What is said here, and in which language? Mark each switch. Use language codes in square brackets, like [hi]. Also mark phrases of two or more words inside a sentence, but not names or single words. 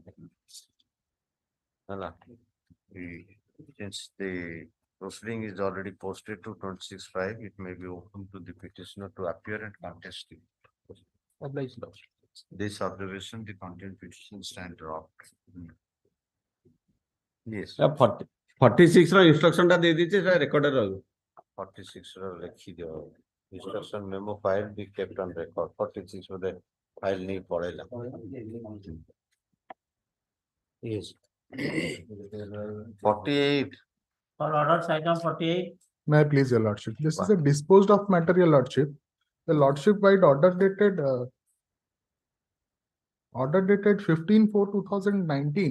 [en] Since the proceeding is already posted to 26/5, it may be open to the petitioner to appear and contest it. Obliged, lordship. This observation, the content petition stand dropped. Yes, [or] 46 ର instruction ଟା ଦେଇ ଦେଇଛି, ସେଟା recorded ରହିବ। 46 ର ଲେଖିଦିଅ। [en] Instruction memo file be kept on record. [or] 46 ବୋଧେ file ନେଇ ପଳେଇଲା। Yes. [en] 48. For orders, item 48. May I please, your lordship? This is a disposed of matter, your lordship. The lordship wide order dated 15/4/2019.